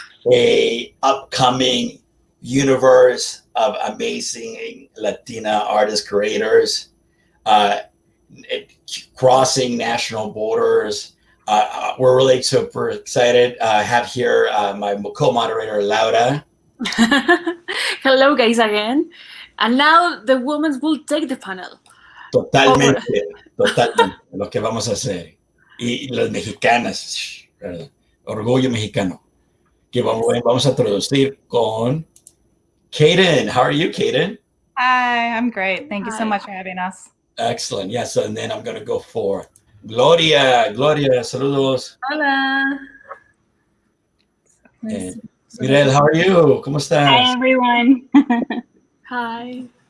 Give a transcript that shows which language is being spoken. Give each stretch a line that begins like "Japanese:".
English: A upcoming universe of amazing Latina artists, creators, uh, crossing national borders. We're really super excited. I have here my co-moderator, Laura. Hello, guys, again. And now the women will take the panel.
Spanish: Totalmente lo que vamos a hacer. Y las mexicanas, ¿verdad? Orgullo mexicano. Que vamos a introducir con Kaden.
English: How are you, Kaden? Hi, I'm great. Thank you so much for having us. Excellent. Yes, and then I'm going to go for Gloria.
Spanish: Gloria, saludos. Hola.
English: And Mirel, how are you?
Spanish: ¿Cómo estás?
English: Hi, everyone. Hi.